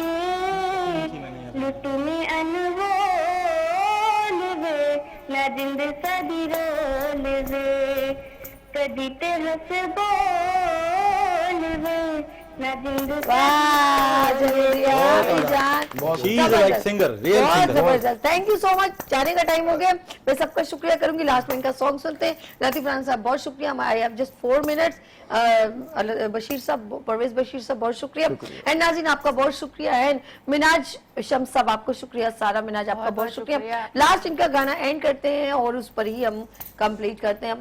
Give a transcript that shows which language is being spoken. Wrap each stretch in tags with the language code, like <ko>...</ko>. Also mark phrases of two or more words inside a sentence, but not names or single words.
<pa>لٹ میں انمول وے، نہ جند ساڈی رول وے. کدی تے ہس بول وے، نہ جند</pa> <ur>वाह, सदी जवेरिया बहुत मेरी अच्छा। जान,</ur> <en>She is like singer, real</en> <ur>बहुत</ur> <en>singer.</en> <ur>زبردست.</ur> <en>thank you so much.</en> <ur>جانے کا ٹائم ہو گیا، میں سب کا شکریہ کروں گی۔ لاسٹ میں ان کا سانگ سنتے ہیں. لطیف رانا صاحب بہت شکریہ.</ur> <en>I have just 4 minutes.</en> <ur>بشیر صاحب، پرویز بشیر صاحب بہت شکریہ. اینڈ نازرین آپ کا بہت شکریہ۔ اینڈ میناج شمس صاحب آپ کو شکریہ. سارا میناج آپ کا بہت شکریہ۔ لاسٹ ان کا گانا اینڈ کرتے ہیں اور اس پر ہی ہم کمپلیٹ کرتے ہیں.</ur>